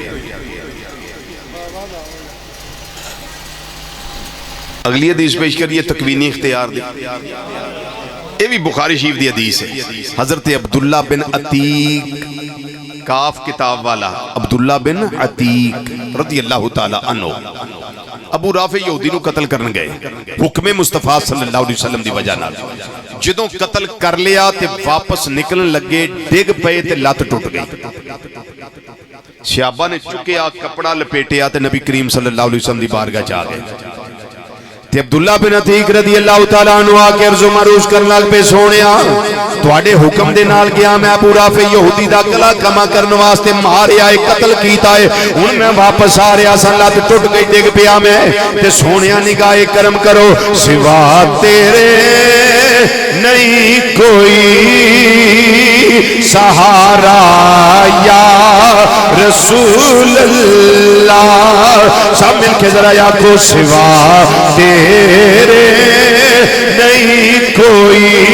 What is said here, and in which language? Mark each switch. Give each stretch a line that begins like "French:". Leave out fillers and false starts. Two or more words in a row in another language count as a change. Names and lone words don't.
Punjabi: اگلی حدیث پیش کریے تکوینی اختیار دی، یہ بھی بخاری شریف دی حدیث ہے۔ حضرت عبداللہ بن عتیق، کاف کتاب والا عبداللہ بن عتیق
Arabic: رضی اللہ تعالی عنہ،
Punjabi: ابو رافع یہودی نو قتل کرن گئے حکم مصطفیٰ
Arabic: صلی اللہ علیہ وسلم
Punjabi: دی وجہ نال۔ جدوں قتل کر لیا تے واپس نکلن لگے، ڈگ پئے تے لات ٹوٹ گئی۔ صحابہ نے چکیا، کپڑا لپیٹیا تے نبی کریم
Arabic: صلی اللہ علیہ وسلم
Punjabi: دی بارگاہ جا گئے۔ تے عبداللہ بن عتیق
Arabic: رضی اللہ تعالیٰ عنہ
Punjabi: آکے عرض و معروض کرنا پہ سونیا تواڈے حکم دے نال گیا میں ابو رافع یہودی دا گلا کما کرن واسطے ماریا ہے قتل کیتا ہے ہن میں واپس آ رہا سا لت ٹوٹ گئی ڈگ پیا میں تے سونیا نگاہ کرم کرو
Urdu: سوا تیرے نہیں کوئی سہارا
Arabic: یا رسول اللہ
Urdu: سب مل کے ذرا یا کو سوا تیرے نہیں کوئی